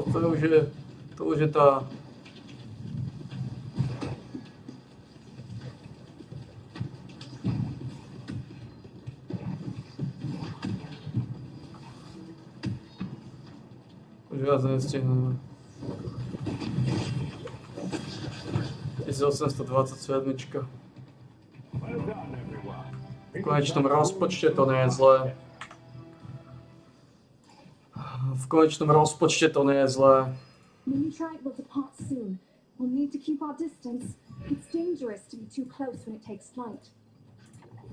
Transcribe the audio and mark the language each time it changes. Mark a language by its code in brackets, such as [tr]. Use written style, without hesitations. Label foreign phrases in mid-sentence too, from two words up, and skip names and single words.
[sk] To už je tá... Už viac nestihneme. 1827. V konečnom rozpočte to nie je zlé. V konečnom rozpočte to nie je zlé. [en] Mini-Tribe will depart soon. We'll need to keep our distance. It's dangerous to be too close when it takes flight.